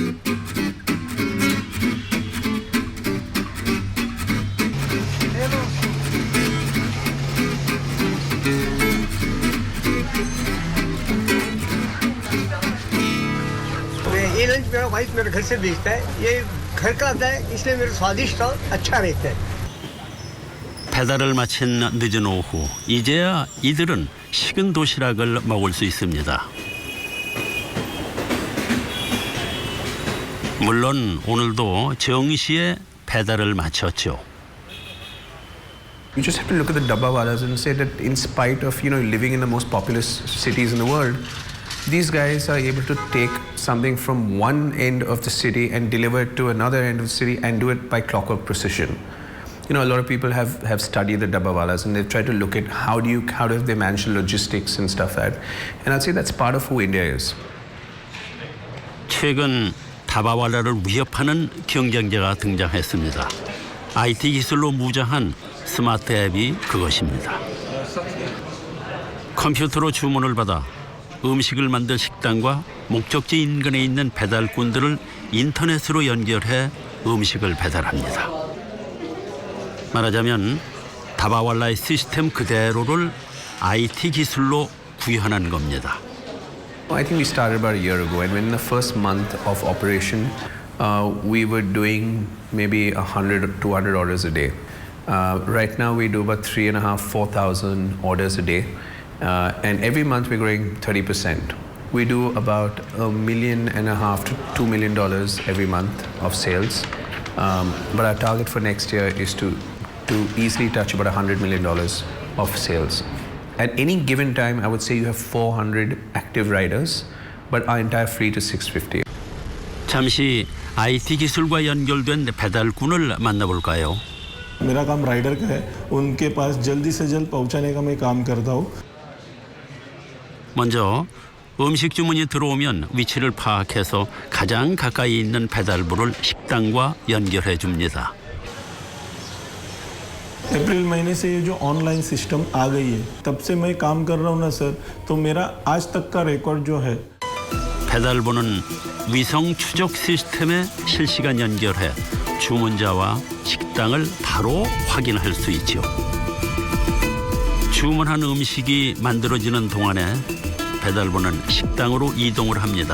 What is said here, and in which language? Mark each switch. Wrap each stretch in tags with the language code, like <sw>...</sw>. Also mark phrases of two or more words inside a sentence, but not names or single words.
<hi>ये लंच मेरा वाइफ मेरे घर से भेजता है ये घर का आता है इसलिए मेरा स्वादिष्ट और अच्छा रहता है</hi> <ko>배달을 마친 늦은 오후 이제야 이들은 식은 도시락을 먹을 수 있습니다. 물론 오늘도 정시에 배달을 마쳤죠.</ko> <en>You just have to look at the Dabbawalas and say that in spite of living in the most populous cities in the world, these guys are able to take something from one end of the city and deliver it to another end of the city and do it by clockwork precision. A lot of people have studied the Dabbawalas and they've tried to look at how do they manage logistics and stuff like that. And I'd say that's part of who India is.</en> <ko>최근 다바왈라를 위협하는 경쟁자가 등장했습니다. IT 기술로 무장한 스마트 앱이 그것입니다. 컴퓨터로 주문을 받아 음식을 만들 식당과 목적지 인근에 있는 배달꾼들을 인터넷으로 연결해 음식을 배달합니다. 말하자면 다바왈라의 시스템 그대로를 IT 기술로 구현한 겁니다.</ko> <en>I think we started about a year ago, and in the first month of operation, we were doing maybe 100 or 200 orders a day. Right now, we do about 3,500-4,000 orders a day, and every month we're growing 30%. We do about $1.5 million to $2 million every month of sales, but our target for next year is to easily touch about $100 million of sales. At any given time, I would say you have 400 active riders, but our entire fleet is 650.</en> <ko>잠시 IT 기술과 연결된 배달꾼을 만나볼까요?</ko> <hi>मेरा काम राइडर का है, उनके पास जल्दी से जल्द पहुंचाने का मैं काम करता हूँ.</hi> <ko>먼저 음식 주문이 들어오면 위치를 파악해서 가장 가까이 있는 배달부를 식당과 연결해 줍니다.</ko> <hi>अप्रैल महीने से ये जो</hi> <en>online system</en> <hi>आ गई है, तब से मैं काम कर रहा हूँ ना सर, तो मेरा आज तक का रिकॉर्ड जो है</hi> <ko>배달부는 위성 추적 시스템에 실시간 연결해 주문자와 식당을 바로 확인할 수 있죠. 주문한 음식이 만들어지는 동안에 배달부는 식당으로 이동을 합니다.</ko>